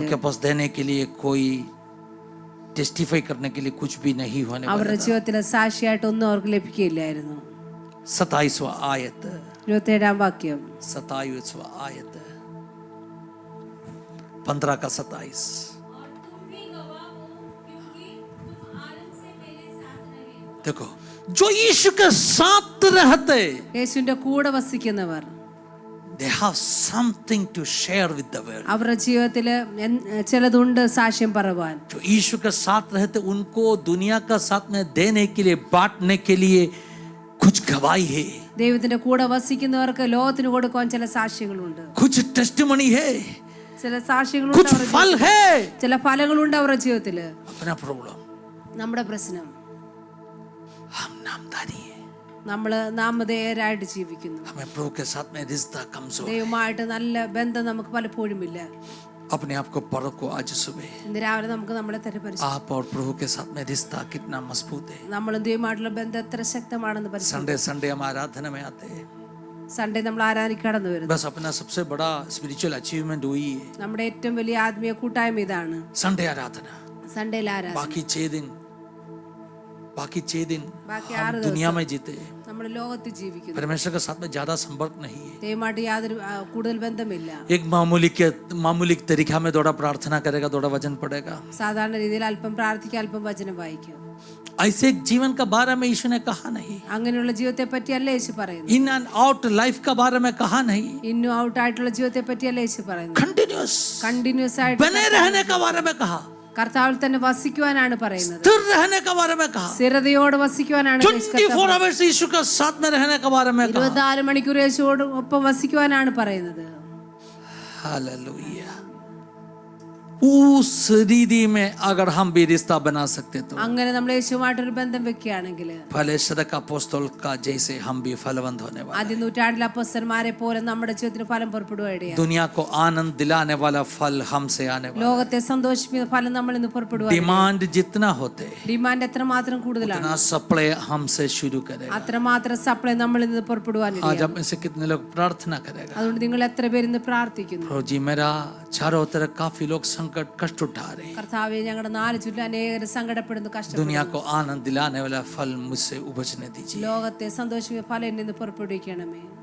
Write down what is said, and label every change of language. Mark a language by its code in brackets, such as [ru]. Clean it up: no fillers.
[hi] उनके पास देने के लिए कोई टेस्टिफाई करने के लिए कुछ भी नहीं होने वाला [ml] അവരുടെ [hi] था। [ml] ജീവിതത്തിലെ സാക്ഷിയായിട്ട് ഒന്നും അവർക്ക് ലഭിക്കുകയില്ലായിരുന്നു. [hi] 27वां आयत, [ml] 27-ാം വാക്യം, [hi] 27वां आयत, 15 का 27। और तुम भी गवाह हो क्योंकि तुम आरंभ से मेरे साथ रहे। देखो, जो यीशु के साथ रहते, [ml] യേശുവിന്റെ കൂടെ വസിക്കുന്നവർ [en] they have something to share with the world. [ml] അവരുടെ ജീവിതത്തിൽ ചിലതുണ്ട് സാക്ഷ്യം പറയുവാൻ. [hi] जो यीशु के साथ रहते उनको दुनिया का साथ में देने के लिए, बांटने के लिए कुछ गवाही है, [ml] ദൈവത്തിന്റെ കൂടെ വസിക്കുന്നവർക്ക് ലോകത്തിന് കൊടുക്കാൻ ചില സാക്ഷ്യങ്ങളുണ്ട്, [hi] कुछ टेस्टिमनी है, [ml] ചില സാക്ഷ്യങ്ങളുണ്ട്, [hi] कुछ फल है। [ml] ചില ഫലങ്ങളുണ്ട് അവരുടെ ജീവിതത്തില്. [hi] अपना प्रॉब्लम, [ml] നമ്മുടെ പ്രശ്നം [hi] हम नामधारी है, [ml] നമ്മൾ നാമധേയരായിട്ട് ജീവിക്കുന്നു. [hi] हमें प्रभु के साथ में रिश्ता कमजोर है। [ml] ദൈവമായിട്ട് നല്ല ബന്ധം നമുക്ക് പലപ്പോഴും ഇല്ല. [hi] अपने आप को परखो आज सुबह, [ml] ഇന്ന് രാവിലെ നമുക്ക് നമ്മളെ തന്നെ പരിശോധിക്കാം. [hi] आप और प्रभु के साथ में रिश्ता कितना मजबूत है. [ml] നമ്മളും ദൈവമായിട്ടുള്ള ബന്ധം എത്ര ശക്തമാണെന്ന് പരിശോധിക്കാം. [hi] संडे संडे हम आराधना में आते हैं, [ml] സൺഡേ നമ്മൾ ആരാധിക്കാൻ കടന്നു വരുന്നു. [hi] बस अपना सबसे बड़ा स्पिरिचुअल अचीवमेंट वही है, [ml] നമ്മുടെ ഏറ്റവും വലിയ ആത്മീയ കൂട്ടായ്മ ഇതാണ്, [hi] संडे आराधना. [ml] സൺഡേയിൽ ആരാധന. [hi] बाकी 6 दिन [ml] ബാക്കി [hi] हम [ml] 6 [hi] दुनिया [ml] ദിവസം [hi] में जीते, [ml] നമ്മൾ ലോകത്ത് ജീവിക്കുന്നു. [hi] परमेश्वर के साथ में ज्यादा संपर्क नहीं है. [ml] ദൈവമായിട്ട് യാതൊരു കൂടുതൽ ബന്ധമില്ല. [hi] एक मामूली तरीका में थोड़ा प्रार्थना करेगा, थोड़ा वचन पढ़ेगा, [ml] സാധാരണ രീതിയിൽ അല്പം പ്രാർത്ഥിക്കുക, അല്പം വചനം വായിക്കും. [hi] ऐसे जीवन का बारे में यीशु ने कहा नहीं. [ml] അങ്ങനെയുള്ള ജീവിതത്തെ പറ്റിയല്ല യേശു പറയുന്നത്. [hi] इन एंड आउट लाइफ का बारे में कहा नहीं. [ml] ഇന്നും ഔട്ട് ആയിട്ടുള്ള ജീവിതത്തെ പറ്റിയല്ല യേശു പറയുന്നത്. കണ്ടിന്യൂസ് ആയിട്ട് [hi] बने रहने का बारे में कहा, [ml] കർത്താവിൽ തന്നെ വസിക്കുവാനാണ് പറയുന്നത്. [hi] स्थिर रहने का बारे में कहा, [ml] സ്ഥിരതയോടെ വസിക്കുവാനാണ് [hi] 24 आवर्स यीशु के साथ में रहने का बारे में कहा. [ml] 24 മണിക്കൂർ യേശുവോട് ഒപ്പം വസിക്കുവാനാണ് പറയുന്നത്. [hi] हालेलुया. उस रीति में अगर हम भी रिश्ता बना सकते तो [ml] അങ്ങനെ നമ്മൾ യേശുവുമായിട്ടൊരു ബന്ധം വെക്കുകയാണെങ്കിൽ [hi] भले सदक अपोस्तल का जैसे हम भी फलवंत होने वाले. [ml] ആദ്യ നൂറ്റാണ്ടിലെ അപ്പോസ്തലന്മാരെ പോലെ നമ്മുടെ ജീവിതത്തിന് ഫലം പുറപ്പെടുവാനിടയാണ്. [hi] दुनिया को आनंद दिलाने वाला फल हमसे आने वाला. [ml] ലോകത്തെ സന്തോഷിപ്പിക്കുന്ന ഫലം നമ്മൾ ഇന്ന് പുറപ്പെടുവാൻ. [hi] डिमांड जितना होते [ml] ഡിമാൻഡ് എത്രമാത്രം കൂടുതലാണ് [hi] उतना सप्लाई हमसे शुरू करेगा. [ml] അത്രമാത്രം സപ്ലൈ നമ്മൾ ഇന്ന് പുറപ്പെടുവാനിടയാണ്. [hi] आज आप में से कितने लोग प्रार्थना करेगा, [ml] അതുകൊണ്ട് നിങ്ങൾ എത്ര പേര് ഇന്ന് പ്രാർത്ഥിക്കുന്നു? [hi] प्रभु जी मेरा चारों तरफ काफी लोग संकट कष्ट उठा रहे हैं, [ml] കർത്താവേ, ഞങ്ങളുടെ നാല് ചുറ്റും അനേകർ സങ്കടപ്പെടുന്നു, കഷ്ടപ്പെടുന്നു. [hi] दुनिया को आनंद दिलाने वाला फल मुझसे उपजने दीजिए. [ml] ലോകത്തെ സന്തോഷിപ്പിക്കുന്ന ഫലം എന്നിൽ നിന്ന് പുറപ്പെടുവിക്കണമേ.